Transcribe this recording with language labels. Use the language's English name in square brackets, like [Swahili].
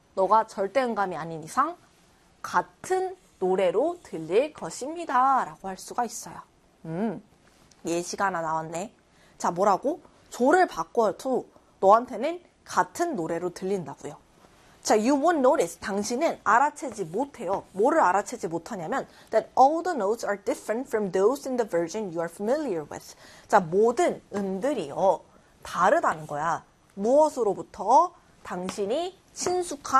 [Korean] 너가 절대 음감이 아닌 이상 같은 노래로 들릴 것입니다라고 할 수가 있어요. 예시가 하나 나왔네. 자, 뭐라고? 조를 바꿔도 너한테는 같은 노래로 들린다고요. [English] 자, you won't notice. [Korean] 당신은 알아채지 못해요. 뭐를 알아채지 못하냐면 [English] that all the notes are different from those in the version you are familiar with. [Korean] 자, 모든 음들이요, 다르다는 거야. 무엇으로부터 당신이 친숙한